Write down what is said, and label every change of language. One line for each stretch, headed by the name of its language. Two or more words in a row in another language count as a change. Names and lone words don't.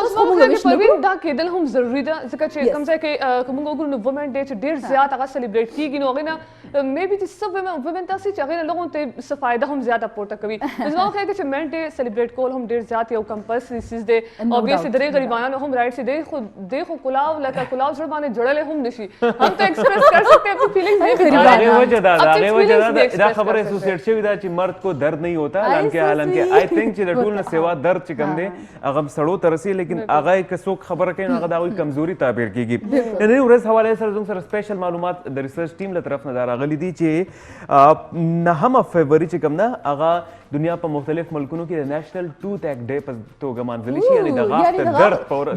Pashto: اوس موږ پروین دا کېدل هم ضروري ده ځکه چې کوم ځای کې موږ وګورو نو
English: women day
Pashto: چې ډېر زیات هغه سلیبریټ کیږي نو هغې نه میبي چې څه وومن داسې چې هغې نه لوګو ته څه فایده هم زیاته پورته کوي زما خو ښایي چې
English: men day
Pashto: سلیبریټ کول هم ډېر زیات یو کمپلسري چیز دی اوبویسلی د دې غریبانو هم رائټس دی خو کلاو لکه کلاو زړه باندې جړلی هم نشي هم
Urdu: تو ایکسپریس کر سکتے ہیں اپنی فیلنگز
Pashto: هغې وجه دا خبره اسوسیټ شوې ده چې
Urdu: مرد کو درد نہیں ہوتا
Pashto: حالانکه
English: I think
Pashto: چې د ټول نه سوا درد چې کوم دی هغه سړو ته رسي لیکن هغه که څوک خبره کوي نو هغه د هغوی کمزوري تعبیر کېږي د نن ورځ حوالې سره زموږ سره سپیشل معلومات د ریسرچ ټیم له طرف نه دا راغلي دي چې 9 فبروري چې کوم ده هغه دنیا په مختلف ملکونو کې د
English: national tooth ache day
Pashto: په توګه مانځلی شي یعنی د غاښ د درد په ورځ